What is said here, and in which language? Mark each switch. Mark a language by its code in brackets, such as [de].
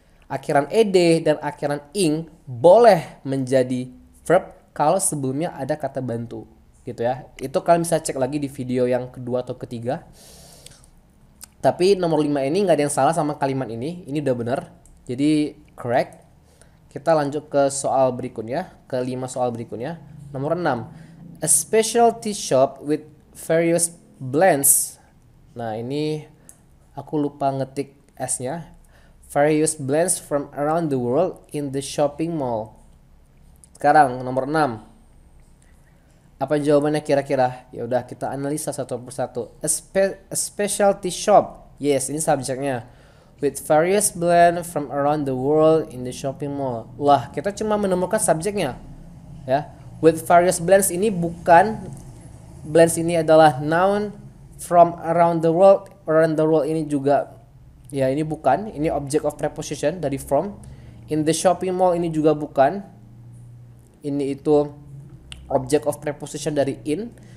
[id] Akhiran ed dan akhiran ing boleh menjadi verb kalau sebelumnya ada kata bantu gitu ya. Itu kalian bisa cek lagi di video yang kedua atau ketiga. Tapi nomor 5 ini nggak ada yang salah sama kalimat ini udah benar, jadi correct. Kita lanjut ke soal berikutnya, ke 5 soal berikutnya. Nomor 6, [en] a specialty shop with various blends. [id] Nah, ini aku lupa ngetik S-nya. [en] Various blends from around the world in the shopping mall. [id] Sekarang nomor 6. Apa jawabannya kira-kira? Ya udah kita analisa satu persatu. [en] A specialty shop. [id] Yes, ini subjeknya. [en] With various blends from around the world in the shopping mall. [id] Lah, kita cuma menemukan subjeknya. Ya. [en] With various blends [id] ini bukan, blends ini adalah noun, [en] from around the world. Around the world [id] ini juga, ya ini bukan, ini object of preposition dari from. [en] In the shopping mall [id] ini juga bukan. Ini itu object of preposition dari in.